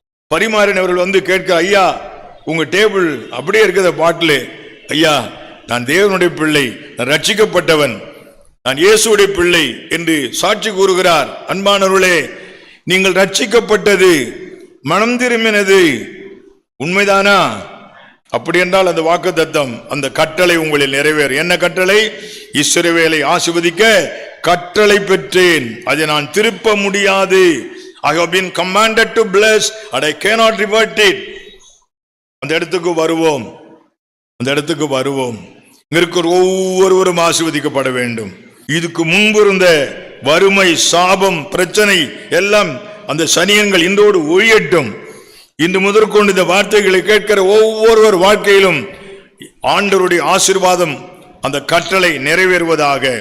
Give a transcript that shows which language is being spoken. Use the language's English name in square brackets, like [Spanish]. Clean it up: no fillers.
[Tamil] பரிமாறினவர்கள் வந்து கேட்க, ஐயா உங்க டேபிள் அப்படியே இருக்கிற பாட்டில், ஐயா நான் தேவனுடைய பிள்ளை, நான் ரட்சிக்கப்பட்டவன், நான் இயேசுடைய பிள்ளை என்று சாட்சி கூறுகிறார். அன்பானவர்களே, நீங்கள் ரட்சிக்கப்பட்டது, மனம் திரும்பினது உண்மைதானா? அப்படி என்றால் அந்த வாக்குத்தத்தம், அந்த கட்டளை உங்களில் நிறைவேறும். என்ன கட்டளை? இஸ்ரவேலை ஆசீர்வதிக்க கட்டளை பெற்றேன், அதை நான் திருப்ப முடியாது. [English] I have been commanded to bless and I cannot revert it. [Tamil] அந்த இடத்துக்கு வருவோம். அந்த இடத்துக்கு வருவோம். இங்க இருக்கிற ஒவ்வொருவரும் ஆசீர்வதிக்கப்பட வேண்டும். இதுக்கு முன்பு இருந்த வறுமை, சாபம், பிரச்சனை எல்லாம் அந்த சனியன்கள் இன்றோடு ஒழியட்டும். இன்று முதற்கொண்டு இந்த வார்த்தைகளை கேட்கிற ஒவ்வொருவர் வாழ்க்கையிலும் ஆண்டவருடைய ஆசீர்வாதம், அந்த கட்டளை நிறைவேறுவதாக.